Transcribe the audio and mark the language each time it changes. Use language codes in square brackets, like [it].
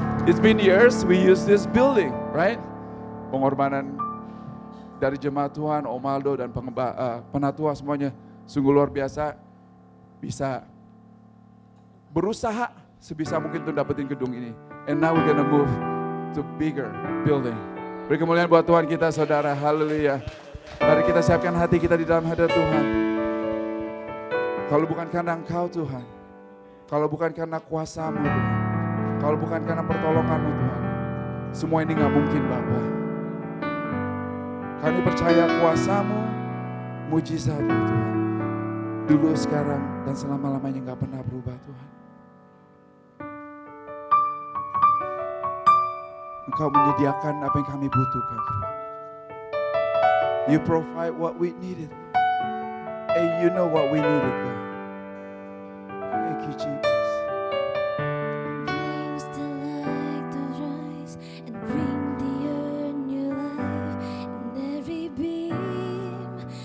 [en] It's been years we use this building, right? [id] Pengorbanan dari jemaat Tuhan, Om Aldo dan penatua semuanya sungguh luar biasa bisa berusaha sebisa mungkin untuk dapetin gedung ini. [en] And now we're gonna move to bigger building. [id] Beri kemuliaan buat Tuhan kita, saudara. Haleluya. Mari kita siapkan hati kita di dalam hadirat Tuhan. Kalau bukan karena Engkau Tuhan, kalau bukan karena kuasa-Mu Tuhan, kalau bukan karena pertolongan-Mu Tuhan, semua ini gak mungkin Bapa. Kami percaya kuasa-Mu, mujizat-Mu Tuhan, dulu, sekarang, dan selama-lamanya gak pernah berubah Tuhan. Engkau menyediakan apa yang kami butuhkan Tuhan. [en] You provide what we needed. And you know what we needed God. Thank you Jesus. Brings the light to rise and bring the earth new life in every beam.